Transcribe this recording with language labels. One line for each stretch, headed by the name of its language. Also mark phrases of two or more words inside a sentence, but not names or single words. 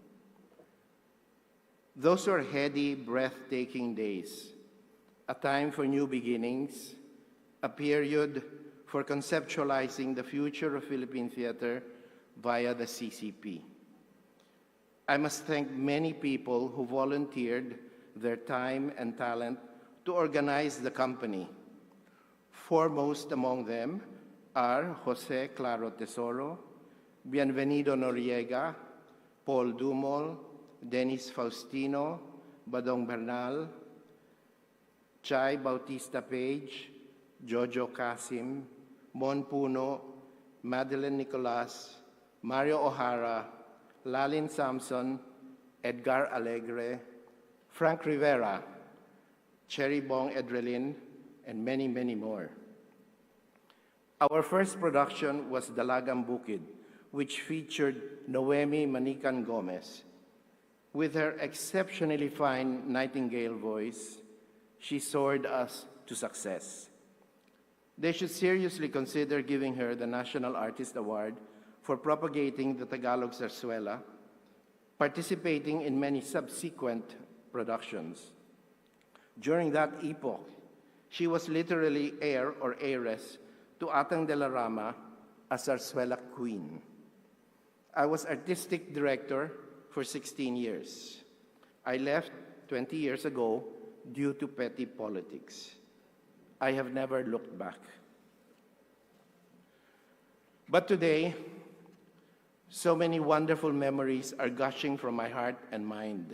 English: Those were heady, breathtaking days, a time for new beginnings, a period for conceptualizing the future of Philippine theater via the CCP. I must thank many people who volunteered their time and talent to organize the company. Foremost among them are Jose Claro Tesoro, Bienvenido Noriega, Paul Dumol, Dennis Faustino, Badong Bernal, Chay Bautista Page, Jojo Casim, Mon Puno, Madeline Nicolas, Mario O'Hara, Lalin Samson, Edgar Alegre, Frank Rivera, Cherry Bong Edrelin, and many, many more. Our first production was Dalagang Bukid, which featured Noemi Manican Gomez. With her exceptionally fine nightingale voice, she soared us to success. They should seriously consider giving her the National Artist Award for propagating the Tagalog zarzuela, participating in many subsequent productions. During that epoch, she was literally heir or heiress to Atang de la Rama, a zarzuela queen. I was artistic director for 16 years. I left 20 years ago due to petty politics. I have never looked back. But today, so many wonderful memories are gushing from my heart and mind.